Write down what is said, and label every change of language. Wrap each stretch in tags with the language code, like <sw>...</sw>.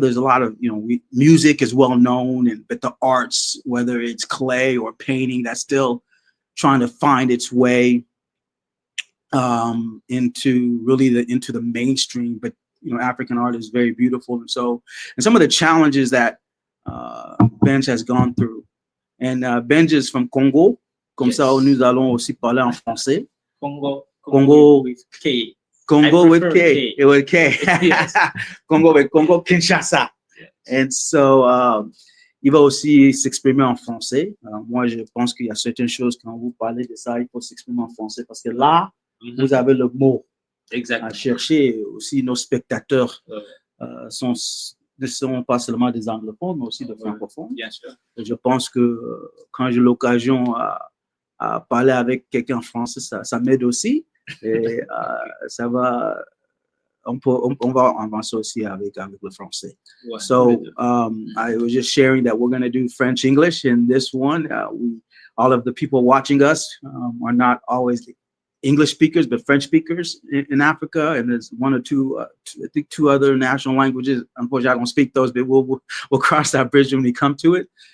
<en>There's a lot of, music is well known, but the arts, whether it's clay or painting, that's still trying to find its way into the mainstream. But African art is very beautiful, and some of the challenges that Benj has gone through. And Benj is from Congo.</en> <fr>Comme ça, nous allons aussi parler en français.</fr> <en>Congo with K. Congo with K. K. With K. Yes. Congo with Congo Kinshasa. Yes. And so,</en> <fr>il va aussi s'exprimer en français. Moi, je pense qu'il y a certaines choses, quand vous parlez de ça, il faut s'exprimer en français parce que là, vous avez le mot à chercher. Aussi, nos spectateurs ne sont pas seulement des anglophones, mais aussi des francophones. Bien sûr. Et je pense que quand j'ai l'occasion à parler avec quelqu'un en français, ça m'aide aussi. Et ça va, on va avancer aussi avec le français. Ouais,</fr> <en>so I was just sharing that we're going to do French English in this one. All of the people watching us are not always English speakers, but French speakers in Africa, and there's one or two, I think two other national languages. Unfortunately, I don't speak those, but we'll cross that bridge when we come to it.</en>